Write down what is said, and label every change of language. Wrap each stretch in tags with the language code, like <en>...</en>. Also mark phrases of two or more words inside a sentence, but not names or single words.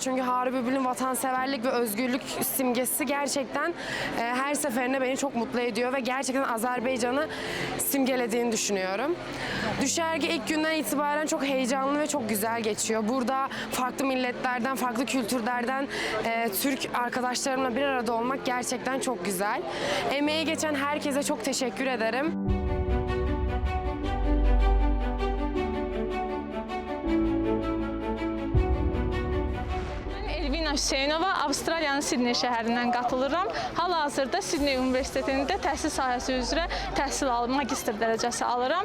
<tr>Çünkü Harı Bülbül'ün vatanseverlik ve özgürlük simgesi gerçekten her seferinde beni çok mutlu ediyor ve gerçekten Azerbaycan'ı simgelediğini düşünüyorum. Düşerge ilk günden itibaren çok heyecanlı ve çok güzel geçiyor. Burada farklı milletlerden, farklı kültürlerden Türk arkadaşlarımla bir arada olmak gerçekten çok güzel. Emeği geçen herkese çok teşekkür ederim.</tr> <az>Hüseynova, Avstraliyanın Sidney şəhərindən qatılıram. Hal-hazırda Sidney Universitetində təhsil sahəsi üzrə təhsil alıb, magistr dərəcəsi alıram.</az>